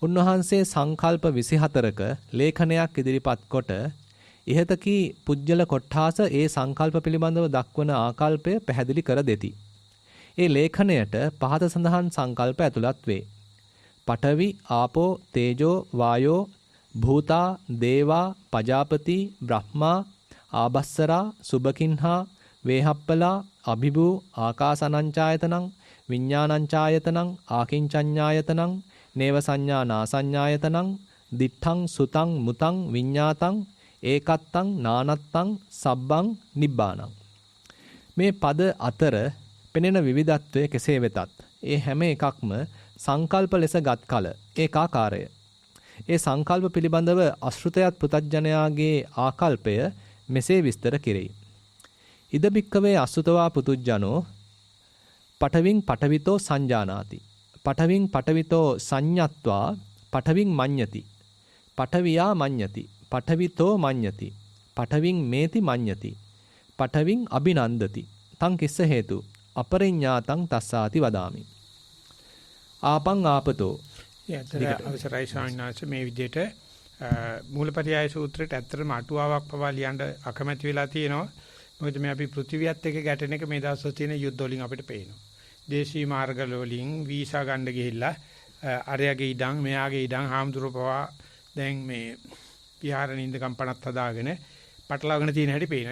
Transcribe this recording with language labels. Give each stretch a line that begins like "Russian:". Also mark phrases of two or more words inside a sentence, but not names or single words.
Sinhala: උන්වහන්සේ සංකල්ප 24ක ලේඛනයක් ඉදිරිපත් කොට ඉහත කී පුජ්‍යල කොට්ඨාස ඒ සංකල්ප පිළිබඳව දක්වන ආකල්පය පැහැදිලි කර දෙති. ඒ ලේඛනයට පහත සඳහන් සංකල්ප ඇතුළත් වේ.
Pali: පඨවි, ආපෝ, තේජෝ, වායෝ, භූතා, දේවා, පජාපති, බ්‍රහ්මා, ආබස්සරා, සුබකින්හා, වේහප්පලා, අභිභූ, ආකාසනංචායතනං, විඥානංචායතනං, ආකින්චඤ්ඤායතනං, නේව සංඥා නාසඤ්ඤායතනං, දිඨං සුතං මුතං විඤ්ඤාතං, ඒකත්තං නානත්තං සබ්බං නිබ්බානං.
Sinhala: මේ පද අතර පෙනෙන විවිධත්වය කෙසේ වෙතත් ඒ හැම එකක්ම සංකල්ප ලෙස ගත් කල ඒකාකාරය. ඒ සංකල්ප පිළිබඳව අශෘතයත් පෘතජ්ජනයාගේ ආකල්පය මෙසේ විස්තර කෙරෙයි.
Pali: ඉද බික්කවේ අසුතවා පුතුජ්ජනෝ පඨවින් පඨවිතෝ සංජානාති. පඨවින් පඨවිතෝ සංඤත්වා පඨවින් මඤ්ඤති. පඨවියා මඤ්ඤති. පඨවිතෝ මඤ්ඤති. පඨවින් මේති මඤ්ඤති. පඨවින් අභිනන්දති. තං කිස්ස හේතු අපරිඤ්ඤාතං තස්සාති වදාමි. ආපං ආපතෝ.
Sinhala: අවසරයි ස්වාමීන් මේ විදිහට මූලපරියාය සූත්‍රයට ඇත්තටම අටුවාවක් පවා ලියන්න අකමැති වෙලා තියෙනවා. මොකද මේ අපි පෘථිවියත් එක්ක ගැටෙන එක මේ දවස්වල තියෙන යුද්ධ වලින් අපිට පේනවා. දේශීය මාර්ගවල වලින් වීසා ගන්න ගිහිල්ලා අරයාගේ ඉඩම් මෙයාගේ ඉඩම් හාමුදුරුවෝ දැන් මේ විහාර නින්දකම් පණත් හදාගෙන පටලවාගෙන තියෙන හැටි පේනවා.